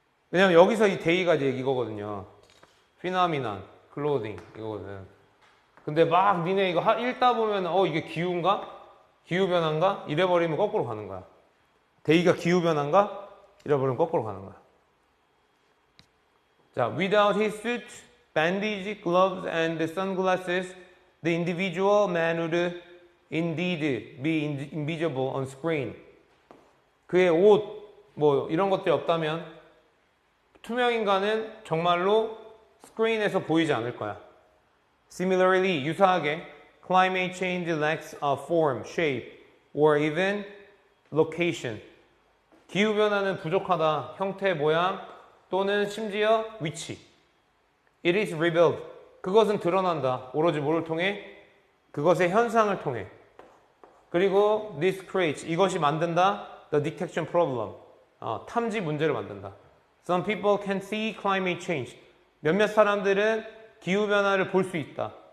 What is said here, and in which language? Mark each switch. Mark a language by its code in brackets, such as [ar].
[ko] 왜냐면 여기서 이 데이가 이제 이거거든요. 피나미난, 클로딩, 이거거든. 근데 막 니네 이거 읽다 보면, 이게 기후인가? 기후변화인가? 이래버리면 거꾸로 가는 거야. 데이가 기후변화인가? 이래버리면 거꾸로 가는 거야. [en] 자, without his suit, bandage, gloves, and sunglasses, the individual man would indeed be invisible on screen. [ko] 그의 옷, 뭐 이런 것들이 없다면 투명 인간은 정말로 스크린에서 보이지 않을 거야. [en] Similarly, [ko] 유사하게 [en] climate change lacks a form, shape, or even location. [ko] 기후변화는 부족하다. 형태, 모양 또는 심지어 위치. [en] It is revealed. [ko] 그것은 드러난다. 오로지 뭐를 통해? 그것의 현상을 통해. 그리고 [en] this creates. [ko] 이것이 만든다. [en] The detection problem. [ko] 탐지 문제를 만든다. [en] Some people can see climate change. [ko] 몇몇 사람들은 기후변화를 볼 수 있다.